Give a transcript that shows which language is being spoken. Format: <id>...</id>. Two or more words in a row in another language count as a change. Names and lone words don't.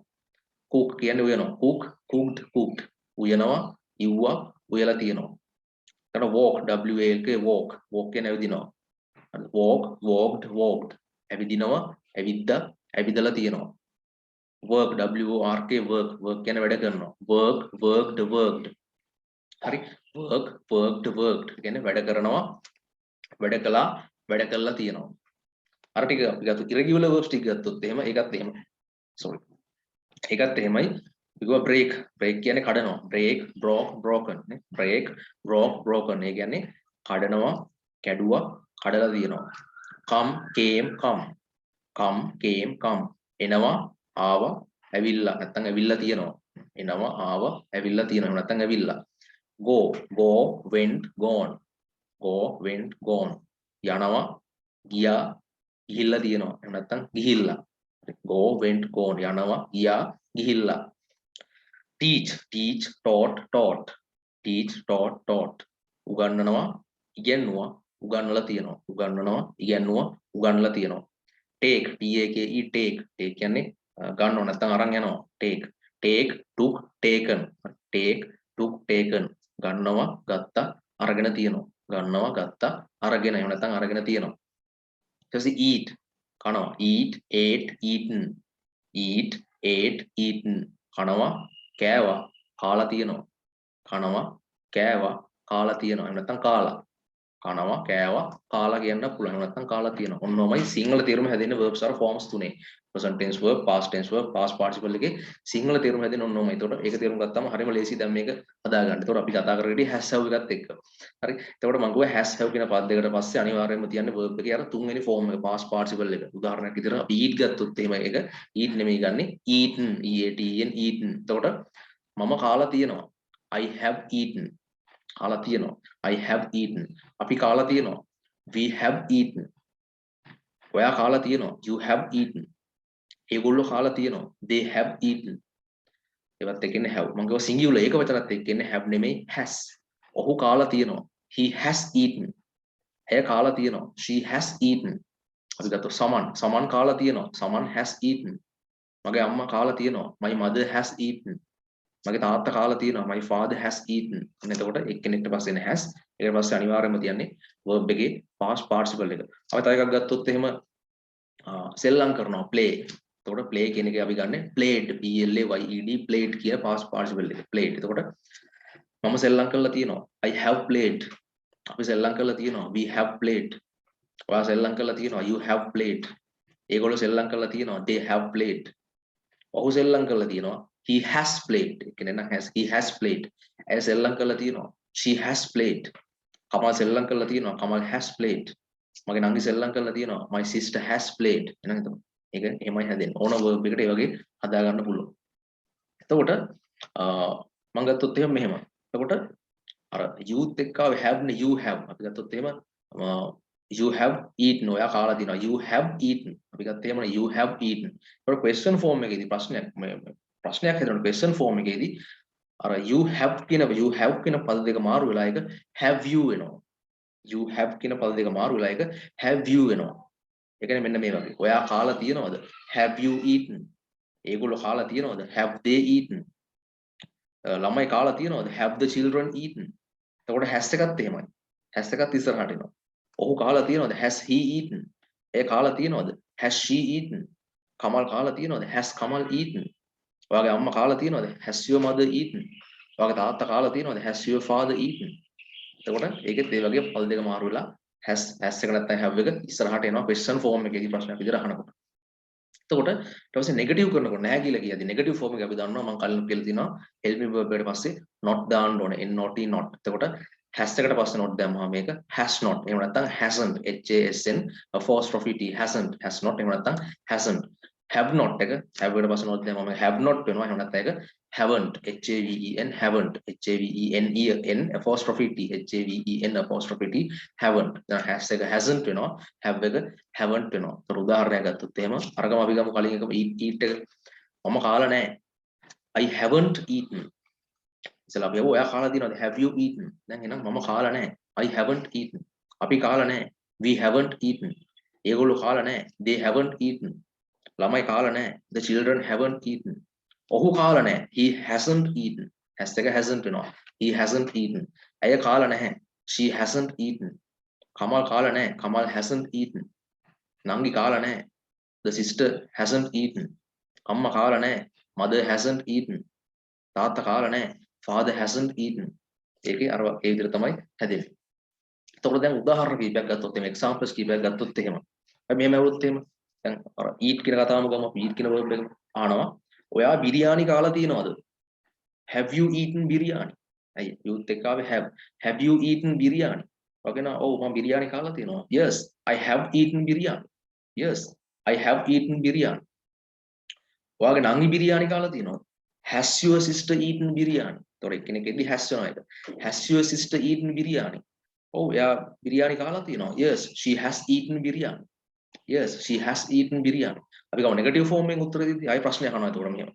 <si>cook කියන්නේ උයනවා. cooked. උයනවා, ඉව්වා, උයලා තියෙනවා. ඊට</si> <en>walk, walk</en> <si>කියන්නේ ඇවිදිනවා. walked. ඇවිදිනවා, ඇවිද්දා, ඇවිදලා තියෙනවා.</si> <en>work, work, work</en> <si>කියන්නේ වැඩ කරනවා.</si> <en>work, worked, worked.</en> <si>හරි. worked කියන්නේ වැඩ කරනවා, වැඩ කළා, වැඩ කළා තියෙනවා. අර ටික අපි ගත්ත</si> <en>irregular verbs</en> <si>ටික ගත්තොත් එහෙම ඒකත් එහෙමයි. sorry. ඒකත් එහෙමයි. කිව්වා break කියන්නේ කඩනවා.</si> <en>break, broke, broken නේ. break, broke, broken.</en> <si>ඒ කියන්නේ කඩනවා, කැඩුවා, කඩලා තියෙනවා.</si> <en>come, came, come.</en> <si>එනවා, ආවා, ඇවිල්ලා නැත්තම් ඇවිල්ලා තියෙනවා. එනවා, ආවා, ඇවිල්ලා තියෙනවා. නැත්තම් ඇවිල්ලා.</si> <en>go, went, gone. go, went, gone.</en> <si>යනවා, ගියා, ගිහිල්ලා තියෙනවා. එහෙම නැත්තම් ගිහිල්ලා.</si> <en>go, went, gone.</en> <si>යනවා, ගියා, ගිහිල්ලා.</si> <en>teach, taught. teach, taught.</en> <si>උගන්වනවා, ඉගෙනුවා, උගන්වලා තියෙනවා. උගන්වනවා, ඉගෙනුවා, උගන්වලා තියෙනවා.</si> <en>take, take</en> <si>කියන්නේ ගන්නව නැත්නම් අරන් යනවා.</si> <en>take, took, taken.</en> <si>ගන්නවා, ගත්තා, අරගෙන තියෙනවා. ගන්නවා, ගත්තා, අරගෙන එහෙම නැත්නම් අරගෙන තියෙනවා. ඊට පස්සේ eat, කනවා.</si> <en>eat, ate, eaten.</en> <si>කනවා, කෑවා, කාලා තියෙනවා. කනවා, කෑවා, කාලා තියෙනවා. එහෙම නැත්නම් කාලා. කනවා, කෑවා, කාලා කියන්න පුළුවන්. එහෙම නැත්නම් කාලා තියෙනවා. ඔන්නෝමයි සිංහල තේරුම හැදෙන්නේ verbs අර forms තුනේ.</si> <en>present tense verb, past tense verb, past participle</en> <si>එකේ සිංහල තේරුම හැදෙන්නේ ඔන්නෝමයි. ඒතකොට ඒක තේරුම් ගත්තාම හරියම ලේසි දැන් මේක හදාගන්න. ඒතකොට අපි කතා කරගෙන ඉන්නේ</si> <en>has have</en> <si>එකත් එක්ක. හරි. එතකොට මම කිව්වා</si> <en>has have</en> <si>කියන පද දෙකට පස්සේ අනිවාර්යයෙන්ම තියන්නේ verb එකේ අර තුන්වෙනි form එක</si> <en>past participle</en> <si>එක. උදාහරණයක් විදිහට අපි eat ගත්තොත් එහෙම ඒක eat නෙමෙයි ගන්නෙ</si> <en>eaten, eaten.</en> <si>එතකොට මම කාලා තියෙනවා.</si> <en>I have eaten.</en> <si>කාලා තියෙනවා.</si> <en>I have eaten.</en> <si>අපි කාලා තියෙනවා.</si> <en>We have eaten.</en> <si>ඔයා කාලා තියෙනවා.</si> <en>You have eaten.</en> <si>ඒගොල්ලෝ කාලා තියෙනවා.</si> <en>They have eaten.</en> <si>ඒවත් එක්කනේ have. මම කියව singular ඒක වචනත් එක්කනේ have නෙමෙයි has. ඔහු කාලා තියෙනවා.</si> <en>He has eaten.</en> <si>ඇය කාලා තියෙනවා.</si> <en>She has eaten.</en> <si>අපි ගත්තා සමන් කාලා තියෙනවා.</si> <en>Someone has eaten.</en> <si>මගේ අම්මා කාලා තියෙනවා.</si> <en>My mother has eaten.</en> <si>මගේ තාත්තා කාලා තියෙනවා.</si> <en>My father has eaten.</en> <si>එතකොට එක්කෙනෙක්ට පස්සේ එන has. ඊට පස්සේ අනිවාර්යයෙන්ම තියන්නේ verb එකේ</si> <en>past participle</en> <si>එක. අපි තව එකක් ගත්තොත් එහෙම සෙල්ලම් කරනවා play. එතකොට play කියන එක අපි ගන්න</si> <en>played, played</en> <si>කියන</si> <en>past participle</en> <si>එක. played. එතකොට මම සෙල්ලම් කරලා තියෙනවා.</si> <en>I have played.</en> <si>අපි සෙල්ලම් කරලා තියෙනවා.</si> <en>We have played.</en> <si>ඔයා සෙල්ලම් කරලා තියෙනවා.</si> <en>You have played.</en> <si>ඒගොල්ලෝ සෙල්ලම් කරලා තියෙනවා.</si> <en>They have played.</en> <si>ඔහු සෙල්ලම් කරලා තියෙනවා.</si> <en>He has played.</en> <si>කියන්නේ නම්</si> <en>he has played.</en> <si>ඇය සෙල්ලම් කරලා තියෙනවා.</si> <en>She has played.</en> <si>කමල් සෙල්ලම් කරලා තියෙනවා. කමල්</si> <en>has played.</en> <si>මගේ නංගි සෙල්ලම් කරලා තියෙනවා.</si> <en>My sister has played.</en> <si>එහෙනම් එතකොට ඒක එහෙමයි හැදෙන්නේ. ඕන verb එකට ඒ වගේ හදා ගන්න පුළුවන්. එතකොට මම ගත්තොත් එහෙම මෙහෙම. එතකොට අර youth එක්ක have නේ</si> <en>you have.</en> <si>අපි ගත්තොත් එහෙම</si> <en>you have eaten.</en> <si>ඔයා කාලා තියෙනවා.</si> <en>You have eaten.</en> <si>අපි ගත්ත එහෙම</si> <en>you have eaten.</en> <si>ඒකට</si> <en>question form</en> <si>එකේදී ප්‍රශ්නයක් හදනවා.</si> <en>question form</en> <si>එකේදී අර</si> <en>you have</en> <si>කියන පද දෙක මාරු වෙලා එක</si> <en>have you</en> <si>වෙනවා.</si> <en>you have</en> <si>කියන පද දෙක මාරු වෙලා එක</si> <en>have you</en> <si>වෙනවා. ඒ කියන්නේ මෙන්න මේ වගේ. ඔයා කාලා තියෙනවද?</si> <en>have you eaten?</en> <si>ඒගොල්ලෝ කාලා තියෙනවද?</si> <en>have they eaten?</en> <si>ළමයි කාලා තියෙනවද?</si> <en>have the children eaten?</en> <si>එතකොට has එකත් එහෙමයි. has එකත් ඉස්සරහට එනවා. ඔහු කාලා තියෙනවද?</si> <en>has he eaten?</en> <si>එය කාලා තියෙනවද?</si> <en>has she eaten?</en> <si>කමල් කාලා තියෙනවද?</si> <en>has Kamal eaten?</en> <si>ඔයාගේ අම්මා කාලා තියෙනවද?</si> <en>has your mother eaten?</en> <si>ඔයාගේ තාත්තා කාලා තියෙනවද?</si> <en>has your father eaten?</en> <si>එතකොට ඒකෙත් ඒ වගේ පද දෙක මාරු වෙලා has එක නැත්නම් have එක ඉස්සරහට එනවා</si> <en>question form</en> <si>එකේදී ප්‍රශ්නයක් විදිහට අහනකොට. එතකොට ඊට පස්සේ නෙගටිව් කරනකොට නැහැ කියලා කියද්දි</si> <en>negative form</en> <si>එක අපි දන්නවා මම කලින් කියලා තිනවා</si> <en>help me</en> <si>verb එකට පස්සේ not දාන්න ඕනේ</si> <en>not not.</en> <si>එතකොට has එකට පස්සේ not දැම්මම මේක</si> <en>has not.</en> <si>එහෙම නැත්නම්</si> <en>hasn't HASN apostrophe T hasn't has not.</en> <si>එහෙම නැත්නම් hasn't.</si> <en>have not</en> <si>එක have එකට පස්සේ not දැම්මම</si> <en>have not</en> <si>වෙනවා. එහෙම නැත්නම් ඒක</si> <en>haven't haven't HAVEN apostrophe T HAVEN apostrophe T haven't.</en> <si>දැන් has එක hasn't වෙනවා. have එක haven't වෙනවා. ඒතර උදාහරණයක් ගත්තොත් එහෙම අරගම අපි ගමු කලින් එකම eat එක මම කාලා නැහැ.</si> <en>I haven't eaten.</en> <si>ඉතලා අපි ඔයා කාලා තියෙනවද?</si> <en>have you eaten?</en> <si>දැන් එහෙනම් මම කාලා නැහැ.</si> <en>I haven't eaten.</en> <si>අපි කාලා නැහැ.</si> <en>we haven't eaten.</en> <si>ඒගොල්ලෝ කාලා නැහැ.</si> <en>they haven't eaten.</en> <si>ළමයි කාලා නැහැ.</si> <en>the children haven't eaten.</en> <si>ඔහු කාලා නැහැ.</si> <en>he hasn't eaten. has එක hasn't වෙනවා. he hasn't eaten.</en> <si>ඇය කාලා නැහැ.</si> <en>she hasn't eaten.</en> <si>කමල් කාලා නැහැ.</si> <en>Kamal hasn't eaten.</en> <si>නංගි කාලා නැහැ.</si> <en>The sister hasn't eaten.</en> <si>අම්මා කාලා නැහැ.</si> <en>Mother hasn't eaten.</en> <si>තාත්තා කාලා නැහැ.</si> <en>Father hasn't eaten.</en> <si>ඒකේ අර ඒ විදිහට තමයි හැදෙන්නේ. එතකොට දැන් උදාහරණ කීපයක් ගත්තොත් එහෙම examples කීපයක් ගත්තොත් එහෙම. අපි මෙහෙම ඇහුවොත් එහෙම දැන් අර eat කියන කතාවම ගමු. අපි eat කියන verb එක අහනවා. ඔයා බිරියානි කාලා තියෙනවද?</si> <en>Have you eaten biryani? අය youth එක ආවේ have you eaten biryani?</en> <si>වගේ නා ඔව් මම බිරියානි කාලා තියෙනවා.</si> <en>Yes, I have eaten biryani. Yes, I have eaten biryani.</en> <si>ඔයාගේ නංගි බිරියානි කාලා තියෙනවද?</si> <en>Has your sister eaten biryani?</en> <si>තොර එක්කෙනෙක්ගෙදි has වෙනවා ඒක.</si> <en>Has your sister eaten biryani?</en> <si>ඔව් එයා බිරියානි කාලා තියෙනවා.</si> <en>Yes, she has eaten biryani. Yes, she has eaten biryani.</en> <si>අපි ගමු</si> <en>negative form</en> <si>එකෙන් උත්තර දෙද්දී ආයි ප්‍රශ්නයක් අහනවා එතකොට මෙහෙම.</si>